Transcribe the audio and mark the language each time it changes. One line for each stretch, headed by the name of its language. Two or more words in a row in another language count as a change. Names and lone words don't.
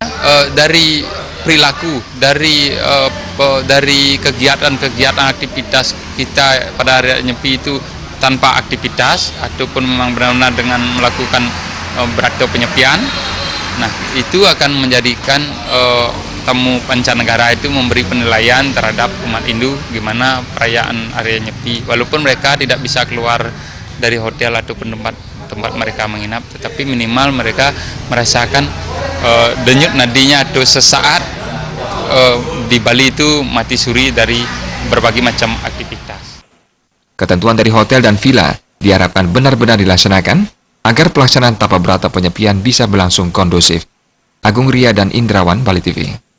Indonesian: Dari perilaku, dari kegiatan-kegiatan aktivitas kita pada hari Nyepi itu tanpa aktivitas ataupun memang benar-benar dengan melakukan berata penyepian. Nah, itu akan menjadikan tamu pancanegara itu memberi penilaian terhadap umat Hindu gimana perayaan Hari Nyepi. Walaupun mereka tidak bisa keluar dari hotel ataupun tempat mereka menginap, tetapi minimal mereka merasakan denyut nadinya atau sesaat di Bali itu mati suri dari berbagai macam aktivitas. Ketentuan dari hotel dan villa diharapkan benar-benar dilaksanakan agar pelaksanaan tapa berata penyepian bisa berlangsung kondusif. Agung Ria dan Indrawan, Bali TV.